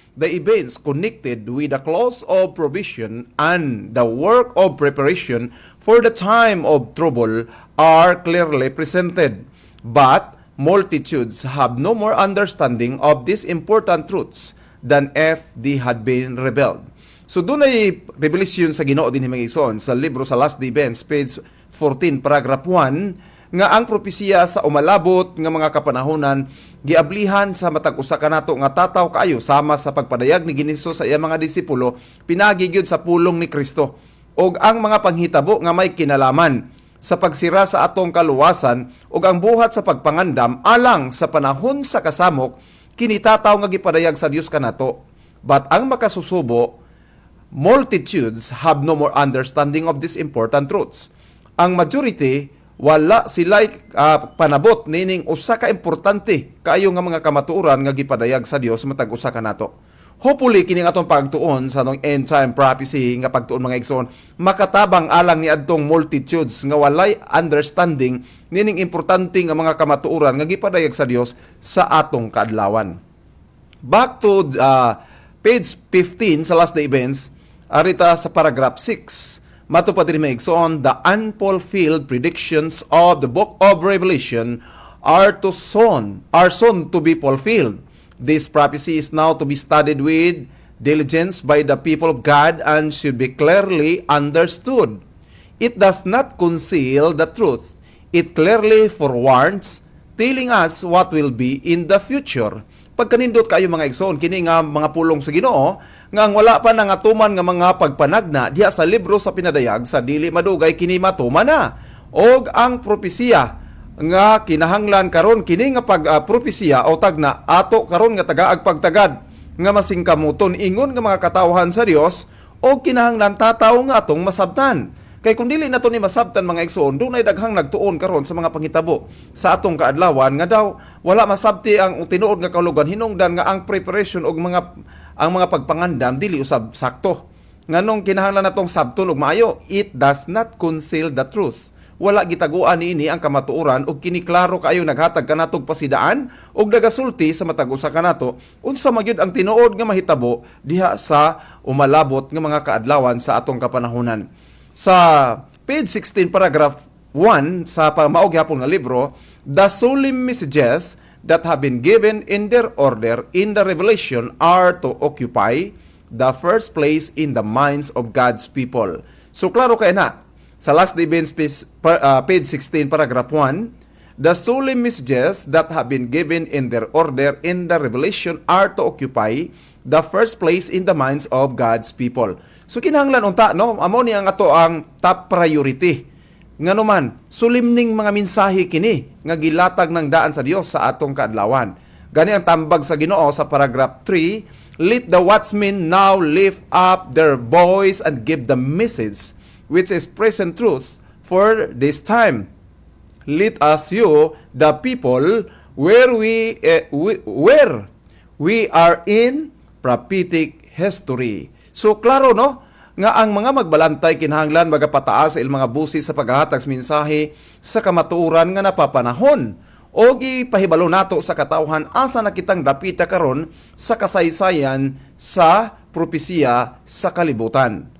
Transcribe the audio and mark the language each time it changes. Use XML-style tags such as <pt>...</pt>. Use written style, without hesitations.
<en>The events connected with the close of provision and the work of preparation for the time of trouble are clearly presented. But multitudes have no more understanding of these important truths than if they had been revealed.</en> <ceb>So doon ay revelation sa Ginoo din mga igsoon sa libro sa Last Day Events, page 14, paragraph 1, nga ang propesiya sa umalabot nga mga kapanahonan giablihan sa matag usa kanato nga tataw kaayo sama sa pagpadayag ni Hesus sa iyang mga disipulo pinagi gyud sa pulong ni Kristo, og ang mga panghitabo nga may kinalaman sa pagsira sa atong kaluwasan ug ang buhat sa pagpangandam alang sa panahon sa kasamok kini tataw nga gipadayag sa Dios kanato.</ceb> <en>But</en> <ceb>ang makasusubo,</ceb> <en>multitudes have no more understanding of these important truths.</en> <ceb>Ang majority wala sila'y panabot nining usa ka importante kaayo nga mga kamatuoran nga gipadayag sa Dios matag usa kanato. Hopefully kining atong pagtuon sa atong end time prophecy nga pagtuon mga igsoon makatabang alang ni adtong multitudes nga walay understanding nining importante nga mga kamatuoran nga gipadayag sa Dios sa atong kaadlawan.</ceb> <en>Back to page 15 sa Last Day Events, arita sa paragraph 6.</en> <ceb>Matupad rin mga igsoon,</ceb> <en>the unfulfilled predictions of the book of Revelation are soon to be fulfilled. This prophecy is now to be studied with diligence by the people of God and should be clearly understood. It does not conceal the truth. It clearly forewarns, telling us what will be in the future.</en> <ceb>Pagkanindot kayo mga igsoon, kini nga mga pulong sa Ginoo nga ang wala pa nangatuman nga mga pagpanagna diha sa libro sa pinadayag sa dili madugay kini matuman na. Og ang propesiya nga kinahanglan karon kini nga pagpropesiya o tagna ato karon nga tagaag pagtagad nga masingkamuton ingon nga mga katawhan sa Dios o kinahanglan tataw nga atong masabtan. Kay kung dili nato ni masabtan mga igsoon, dunay daghang nagtuon karon sa mga panghitabo sa atong kaadlawan nga daw wala masabti ang tinuod nga kalugan hinungdan nga ang preparation og ang mga pagpangandam dili usab sakto. Nganong kinahanglan natong sabton og maayo,</ceb> <en>it does not conceal the truth.</en> <ceb>Wala gitaguan niini ang kamatuoran ug kini klaro kaayo naghatag kanatog pasidaan ug nagasulti sa matag usa kanato unsa magyud ang tinuod nga mahitabo diha sa umalabot nga mga kaadlawan sa atong kapanahonan. Sa page 16, paragraph 1, sa maog hapon nga libro,</ceb> <en>the solemn messages that have been given in their order in the revelation are to occupy the first place in the minds of God's people.</en> <ceb>So, klaro kayo na.</ceb> <en>Sa Last Day Events, page 16, paragraph 1, the solemn messages that have been given in their order in the revelation are to occupy the first place in the minds of God's people.</en> <ceb>So kinahanglan unta no, amo ni ang ato ang top priority. Ngano man, sulimning mga mensahe kini nga gilatag ng daan sa Dios sa atong kaadlawan. Gani ang tambag sa Ginoo sa paragraph 3,</ceb> <en>let the watchmen now lift up their voice and give the message which is present truth for this time. Let us you the people where we are in prophetic history.</en> <ceb>So klaro no nga ang mga magbalantay kinahanglan magapataas sa ilang mga busis sa paghahatag sa mensahe sa kamatuoran nga napapanahon o gipahibalo nato sa katawhan asa nakitang dapita karon sa kasaysayan sa propesiya sa kalibutan.</ceb>